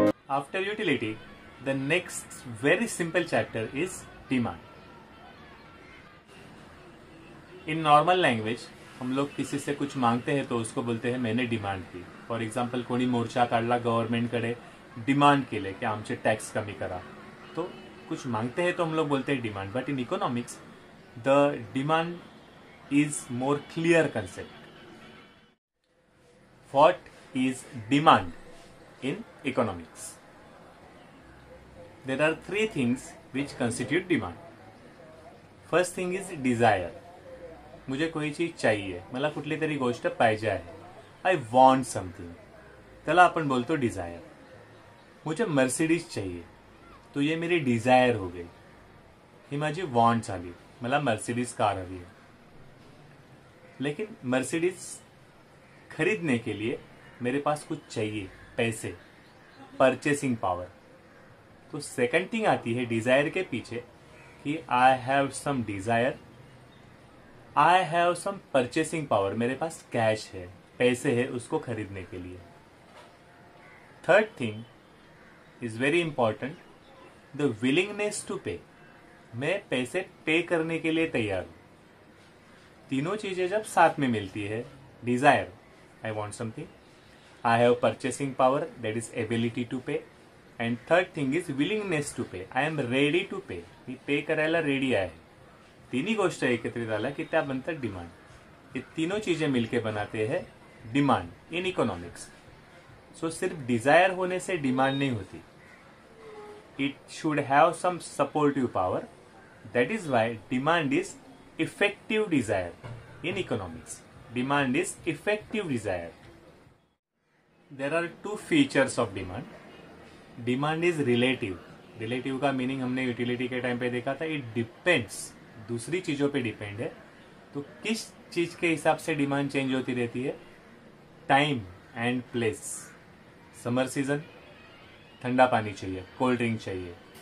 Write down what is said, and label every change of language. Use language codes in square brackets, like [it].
[en] After utility, the next very simple chapter is demand. In normal language [hi] हम लोग किसी से कुछ मांगते हैं तो उसको बोलते हैं मैंने डिमांड की. [mr] फॉर एक्झाम्पल कोणी मोर्चा काढला गव्हर्नमेंटकडे डिमांड केले की आमचे टॅक्स कमी करा. [hi] तो कुछ मांगते हैं तो हम लोग बोलते हैं demand. [en] But in economics the demand is more clear concept. What is demand in economics? There are three things which constitute demand. First thing is desire. [hi] मुझे कोई चीज चाहिए, [mr] मला कुठली तरी गोष्ट पाहिजे आहे. [en] I want something. [mr] त्याला आपण बोलतो डिझायर. [hi] मुझे मर्सिडीज चाहिए, तो ये मेरी डिझायर हो गई. [mr] ही माझी वॉन्ट झाली, मला मर्सिडीज कार हवी है. [hi] लेकिन मर्सिडीज खरीदने के लिए मेरे पास कुछ चाहिए, पैसे, परचेसिंग पावर. [en] तो second thing [hi] आती है डिजायर के पीछे कि [en] I have some desire, I have some purchasing power. [hi] मेरे पास कैश है, पैसे है उसको खरीदने के लिए. [en] Third thing is very important, the willingness to pay. [hi] मैं पैसे पे करने के लिए तैयार हूं. तीनों चीजें जब साथ में मिलती है, [en] Desire, I want something, I have purchasing power, that is ability to pay, and third thing is willingness to pay. I am ready to pay. [mr] मी पे करायला रेडी आहे. तीनही गोष्ट एकत्रित आल्या की त्या बनतात डिमांड. [hi] ये तीनों चीजें मिलके बनाते हैं डिमांड इन इकोनॉमिक्स. सो सिर्फ डिजायर होने से डिमांड नहीं होती. [en] It should have some supportive power. That is why demand is effective desire in economics. Demand is effective desire. There are two features of demand. Demand is relative. [hi] Relative का meaning हमने utility के time पे देखा था. [en] it depends, [hi] दूसरी चीजों पे depend है. तो किस चीज के हिसाब से डिमांड चेंज होती रहती है? [en] Time and place. [hi] Summer season ठंडा पानी चाहिए, कोल्ड ड्रिंक चाहिए.